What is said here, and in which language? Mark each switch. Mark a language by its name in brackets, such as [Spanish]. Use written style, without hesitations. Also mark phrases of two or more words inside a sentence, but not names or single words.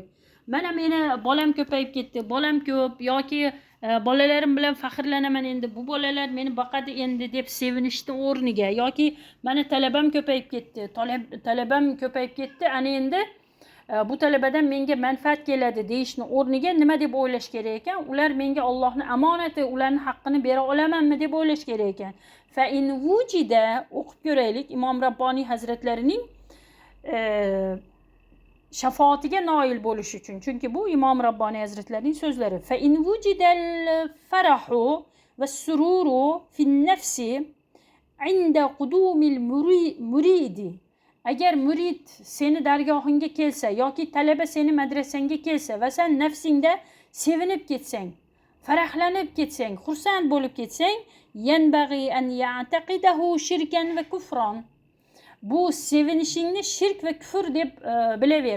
[Uzbek] Mana meni bolam ko'payib ketdi, bolam ko'p yoki bolalarim bilan faxrlanaman, endi bu bolalar meni boqadi endi deb sevinishni o'rniga yoki mana talabam ko'payib ketdi, ana endi bu talabadan menga manfaat keladi deyishni o'rniga nima deb o'ylash kerak ekan? Ular menga Allohning amonati, ularning haqqini bera olamanmi deb o'ylash kerak ekan. [Arabic] فإن وجد [Uzbek] o'qib ko'raylik Imom Rabboniy Hazratlarining shafoatiga noil bo'lish uchun. Chunki bu Imom Rabboniy Hazratlarining so'zlari. [Arabic] فإن وجد الفرح والسرور في النفس عند قدوم المريد. [Uzbek] Agar murid seni dargohingga kelsa yoki talaba seni madrasangga kelsa va sen nafsingda sevinib ketsang, farahlanib ketsang, xursand bo'lib ketsang, [Arabic] ينبغي أن يعتقده شركا وكفرا. [Uzbek] Bu sevinishingni shirk va kufr deb bilaver.